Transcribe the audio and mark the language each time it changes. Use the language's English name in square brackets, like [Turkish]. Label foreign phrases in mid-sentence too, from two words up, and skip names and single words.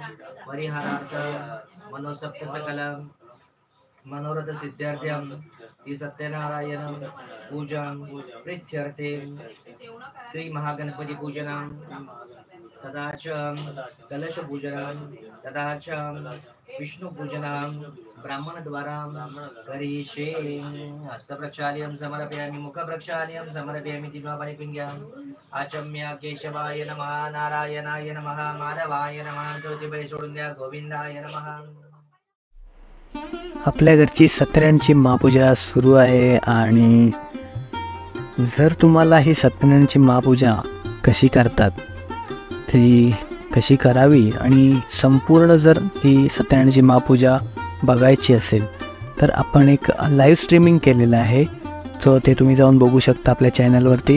[Sanskrit] परिहारार्थं मनोसप्त सकलं मनोरथ सिद्ध्यर्थं श्री सत्यनारायण पूजन प्रीत्यर्थे श्री महागणपति पूजनं तथा च कलश पूजनं तथा च विष्णु पूजनं ब्राह्मण द्वारा करिष्ये। हस्तप्रक्षाल्यं समर्पयामि, मुखप्रक्षाल्यं समर्पयामि, [Marathi] 3 वेळा पाणी पिऊन घ्या। [Sanskrit] आचम्य केशवाय नमः, नारायणाय नमः, माधवाय नमः। [Marathi] चौथे बळी सोडून द्या, [Sanskrit] गोविंदाय नमः। [Marathi] आपल्या घरची सत्यनारायणची महापूजा सुरू आहे आणि जर तुम्हाला ही सत्यनारायणची महापूजा कशी करतात ती कशी करावी आणि संपूर्ण जर ही सत्यनारायणची महापूजा बघायची असेल तर आपण एक [English] live streaming [Marathi] केलेलं आहे, सो ते तुम्ही जाऊन बघू शकता आपल्या चॅनलवरती।